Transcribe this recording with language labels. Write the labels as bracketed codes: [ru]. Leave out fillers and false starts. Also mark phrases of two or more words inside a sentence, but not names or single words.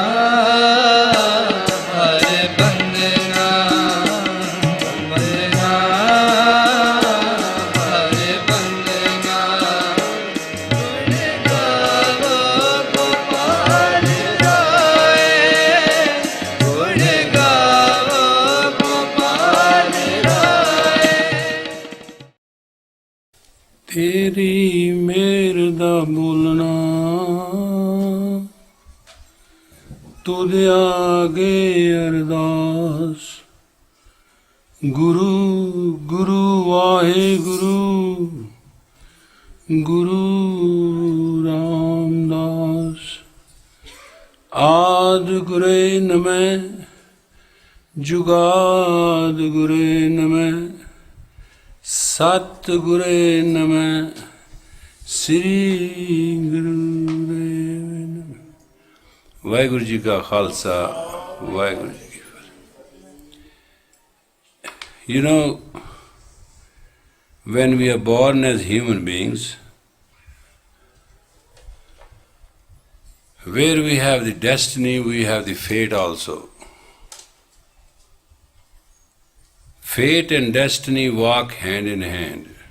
[pa] ਹਰ ਬੰਦਨਾ ਬੰਦਨਾ ਹਰ ਬੰਦਨਾ ਗੁਣ ਗਾਓ ਗੋਪਾਲ ਰਾਇ ਗੁਣ ਗਾਓ ਗੋਪਾਲ ਰਾਇ ਤੇਰੀ ਮੇਰ ਦਾ ਬੋਲਨਾ ਤੁਧੇ ਆਗੇ ਅਰਦਾਸ ਗੁਰੂ ਗੁਰੂ ਵਾਹੇ ਗੁਰੂ ਗੁਰੂ ਰਾਮਦਾਸ ਆਦ ਗੁਰੇ ਨਮਹ ਜੁਗਾਦ ਗੁਰੇ ਨਮਹ ਸਤਗੁਰੇ ਨਮਹ ਸ੍ਰੀ ਗੁਰਦੇਵ ਨਮਹ। ਵਾਹਿਗੁਰੂ ਜੀ ਕਾ ਖ਼ਾਲਸਾ ਵਾਹਿਗੁਰੂ ਜੀ ਕੀ ਫ਼ਤਹਿ। [en] You know, when we are born as human beings, where we have the destiny, we have the fate also. Fate and destiny walk hand in hand.